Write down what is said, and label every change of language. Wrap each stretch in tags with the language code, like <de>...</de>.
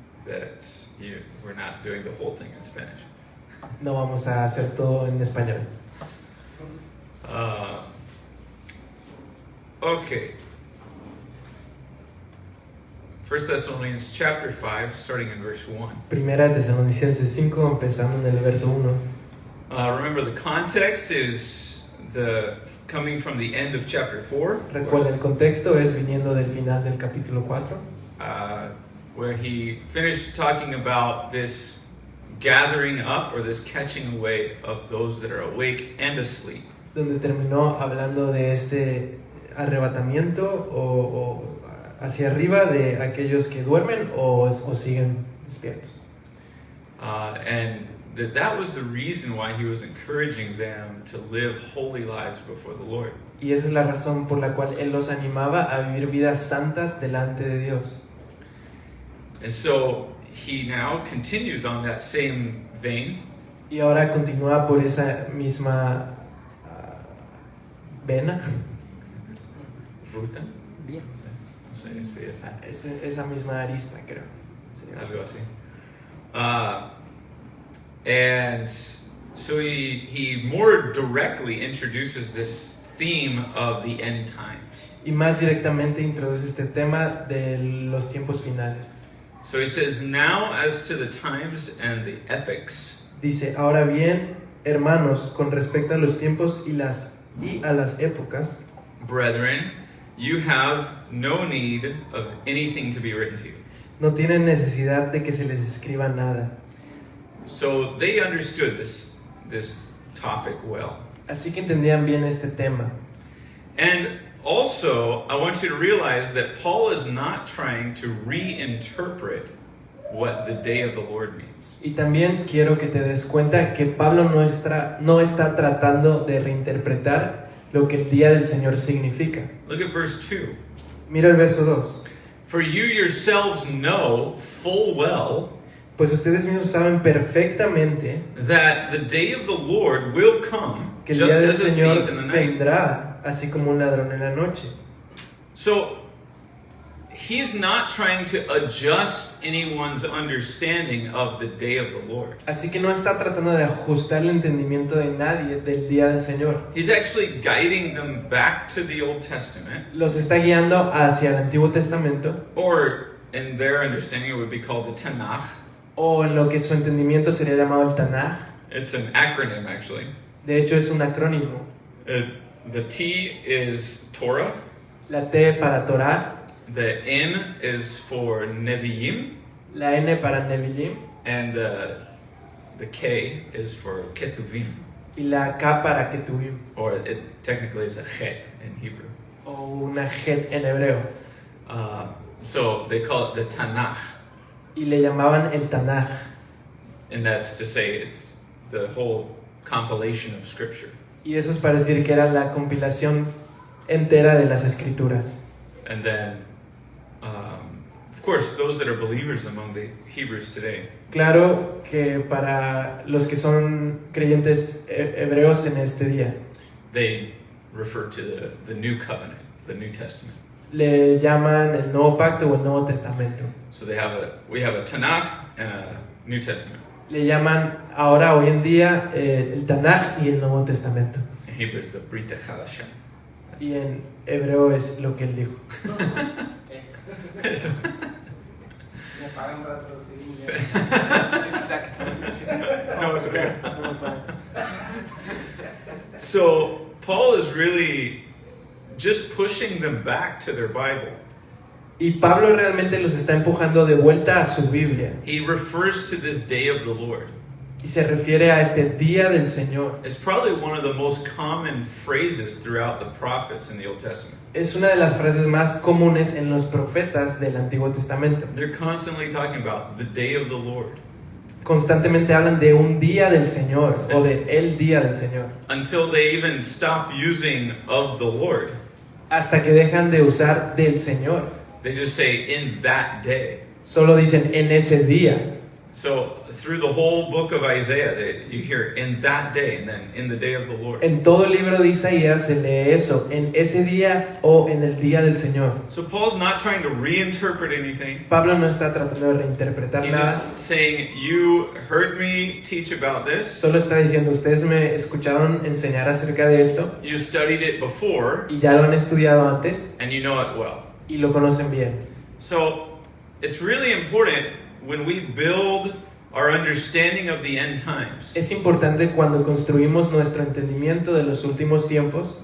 <en>that we're not doing the whole thing in Spanish.</en> <es>No vamos a hacer todo en español.</es> <en>Okay. 1 Thessalonians chapter 5, starting in verse 1.</en> <es>Primera Tesalonicenses 5, empezando en el verso 1.</es> <en>Remember, the context is coming from the end of chapter 4.</en> <es>Recuerda, el contexto es viniendo del final del capítulo 4.</es> <en>Where he finished talking about this gathering up or this catching away of those that are awake and asleep.</en> <es>Donde terminó hablando de este arrebatamiento o hacia arriba de aquellos que duermen o siguen despiertos.</es> <en>And that was the reason why he was encouraging them to live holy lives before the Lord.</en> <es>Y esa es la razón por la cual él los animaba a vivir vidas santas delante de Dios.</es> <en>And so he now continues on that same vein.</en> <es>Y ahora continúa por esa misma vena, Ruta. Bien. No sé si es esa misma arista, creo. Sí. algo así.</es> <en>And so he more directly introduces this theme of the end times.</en> <es>Y más directamente introduce este tema de los tiempos finales.</es> <en>So he says, now as to the times and the epochs,</en> <es>Dice, ahora bien, hermanos, con respecto a los tiempos y a las épocas,</es> <en>brethren, you have no need of anything to be written to you.</en> <es>no tienen necesidad de que se les escriba nada.</es> <en>So they understood this topic well.</en> <es>Así que entendían bien este tema.</es> <en>And also, I want you to realize that Paul is not trying to reinterpret what the day of the Lord means.</en> <es>Y también quiero que te des cuenta que Pablo no está tratando de reinterpretar lo que el día del Señor significa.</es> <en>Look at verse 2.</en> <es>Mira el verso 2.</es> <en>For you yourselves know full well</en> <es>Pues ustedes mismos saben perfectamente</es> <en>that the day of the Lord will come</en> <es>que el</es> <en>just</en> <es>día del</es> <en>as a</en> <es>Señor</es> <en>thief in the night.</en> <es>vendrá así como un ladrón en la noche.</es> <en>So he's not trying to adjust anyone's understanding of the day of the Lord.</en> <es>Así que no está tratando de ajustar el entendimiento de nadie del día del Señor.</es> <en>He's actually guiding them back to the Old Testament,</en> <es>Los está guiando hacia el Antiguo Testamento,</es> <en>or in their understanding it would be called the Tanakh.</en> <es>o en lo que su entendimiento sería llamado el Tanaj.</es> <en>It's an acronym actually.</en> <es>De hecho es un acrónimo.</es> <en>The T is Torah,</en> <es>La T para Torah,</es> <en>the N is for Nevi'im,</en> <es>la N para Nevilim</es> <en>and the K is for Ketuvim,</en> <es>y la K para Ketuvim,</es> <en>or technically it's a Chet in Hebrew.</en> <es>o una Het en hebreo.</es> <en>So they call it the Tanakh,</en> <es>Y le llamaban el Tanaj.</es> <en>and that's to say it's the whole compilation of Scripture.</en> <es>Y eso es para decir que era la compilación entera de las Escrituras.</es> <en>And then, of course, those that are believers among the Hebrews today,</en> <es>Claro que para los que son creyentes hebreos en este día,</es> <en>they refer to the New Covenant, the New Testament.</en> <es>le llaman el Nuevo Pacto o el Nuevo Testamento.</es> <en>So we have a Tanakh and a New Testament.</en> <es>Le llaman ahora, hoy en día, el Tanaj y el Nuevo Testamento.</es> <en>In Hebrew, it's the Brit Chadashah.</en> <es>Y en hebreo es lo que él dijo. Eso.</es> <en>So-</en> <es>Me pagan para traducir inglés. Exactamente.</es> <en>No, it's okay.</en> <es>No me pagan.</es> <en>So Paul is really just pushing them back to their Bible.</en> <es>Y Pablo realmente los está empujando de vuelta a su Biblia.</es> <en>He refers to this day of the Lord.</en> <es>Y se refiere a este día del Señor.</es> <en>It's probably one of the most common phrases throughout the prophets in the Old Testament.</en> <es>Es una de las frases más comunes en los profetas del Antiguo Testamento.</es> <en>They're constantly talking about the day of the Lord</en> <es>Constantemente hablan de un día del Señor o de el día del Señor.</es> <en>until they even stop using of the Lord.</en> <es>Hasta que dejan de usar del Señor.</es> <en>They just say in that day.</en> <es>Solo dicen en ese día.</es> <en>So through the whole book of Isaiah, you hear in that day and then in the day of the Lord.</en> <es>En todo el libro de Isaías se lee eso, en ese día o en el día del Señor.</es> <en>So Paul's not trying to reinterpret anything.</en> <es>Pablo no está tratando de reinterpretar</es> <en>He's</en> <es>nada,</es> <en>just saying, you heard me teach about this.</en> <es>solo está diciendo, ustedes me escucharon enseñar acerca de esto</es> <en>You studied it before</en> <es>y ya lo han estudiado antes</es> <en>and you know it well.</en> <es>y lo conocen bien.</es> <en>So it's really important when we build our understanding of the end times</en> <es>Es importante cuando construimos nuestro entendimiento de los últimos tiempos</es>